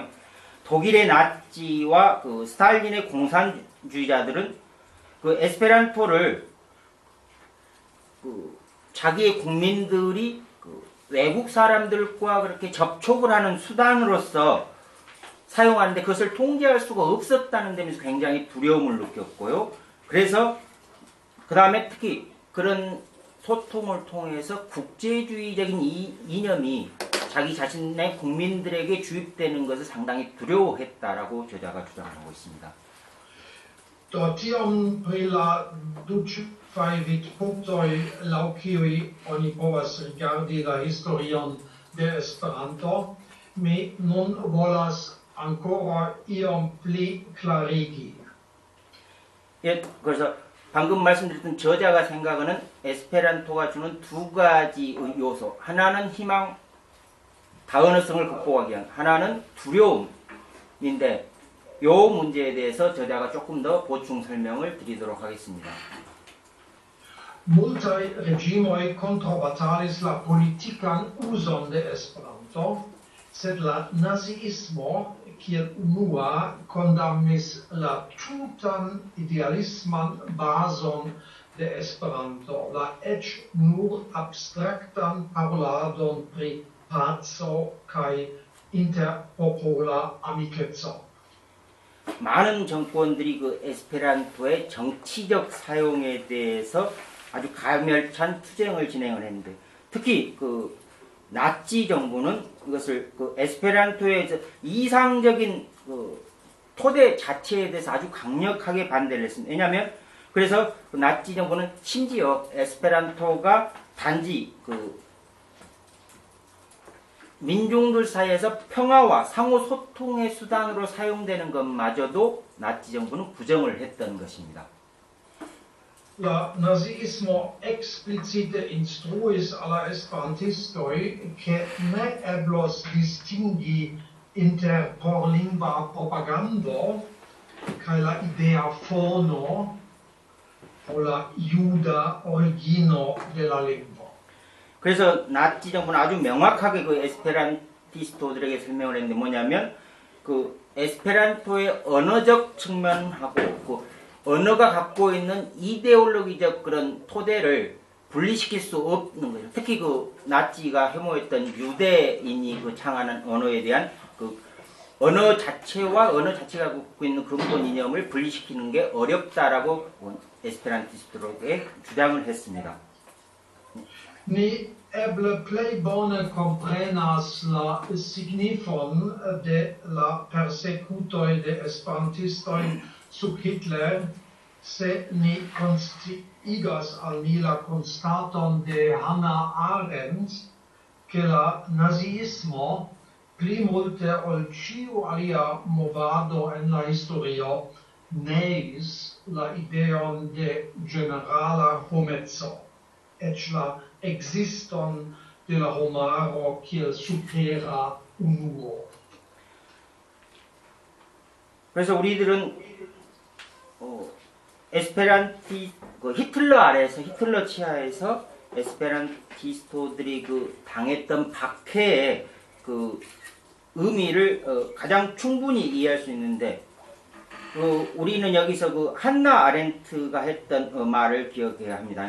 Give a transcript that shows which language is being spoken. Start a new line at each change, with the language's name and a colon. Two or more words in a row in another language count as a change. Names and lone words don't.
Korean: 독일의 나치와 그 스탈린의 공산주의자들은 그 에스페란토를 그 자기의 국민들이 그 외국 사람들과 그렇게 접촉을 하는 수단으로서 사용하는데 그것을 통제할 수가 없었다는 점에서 굉장히 두려움을 느꼈고요. 그래서 그 다음에 특히 그런 소통을 통해서 국제주의적인 이념이 자기 자신의 국민들에게 주입되는 것을 상당히 두려워했다라고 저자가 주장하고 있습니다.
Esperanto: Do tiom pri la duĉfaj vidpunktoj laŭ kiuj oni povas rigardi la historion de Esperanto, mi nun volas ankoraŭ iom pli klarigi.
Korean: 예, 그래서 방금 말씀드렸던 저자가 생각하는 에스페란토가 주는 두 가지 요소. 하나는 희망, 다언어성을 극복하기 위한, 하나는 두려움인데 이 문제에 대해서 저자가 조금 더 보충 설명을 드리도록 하겠습니다.
Esperanto: Multaj regimoj kontraŭbatalis la politikan uzon de Esperanto, sed la naziismo kiel unua kondamnis la tutan idealisman bazon de Esperanto, la eĉ nur abstraktan paroladon pri paco kaj interpopola amikeco.
Korean: 많은 정권들이 그 에스페란토의 정치적 사용에 대해서 아주 가멸찬 투쟁을 진행을 했는데, 특히 그 나치 정부는 이것을 그 에스페란토의 이상적인 그 토대 자체에 대해서 아주 강력하게 반대를 했습니다. 왜냐하면 그래서 그 나치 정부는 심지어 에스페란토가 단지 그 민중들 사이에서 평화와 상호 소통의 수단으로 사용되는 것마저도 나치 정부는 부정을 했던 것입니다.
Esperanto: La nazismo explicite instruis alla esperantistoj ke ne eblos distingi inter porlingva propagando kaj la idea fono o la juda origino de la lingvo.
Korean: 그래서 나치 정부는 아주 명확하게 그 에스페란티스토들에게 설명을 했는데 뭐냐면 그 에스페란토의 언어적 측면하고 그 언어가 갖고 있는 이데올로기적 그런 토대를 분리시킬 수 없는 거죠. 특히 그 나치가 혐오했던 유대인이 그 창안한 언어에 대한 그 언어 자체와 언어 자체가 갖고 있는 근본 이념을 분리시키는 게 어렵다라고 에스페란티스트들에게 주장을 했습니다.
Esperanto: Ni eble plej bone komprenas la signifon de la persekutoj de esperantistoj sub Hitler, se ni konsciigas al ni la konstaton de Hannah Arendt, ke la naziismo pli multe ol ĉiu alia movado en la historio neis la ideon de ĝenerala homeco, eĉ la existon de la homaro kiel supera unuo.
Korean: 그래서 우리들은 그 히틀러 아래에서 히틀러 치하에서 에스페란티스토들이 그 당했던 박해의 그 의미를 가장 충분히 이해할 수 있는데 우리는 여기서 그 한나 아렌트가 했던 말을 기억해야 합니다.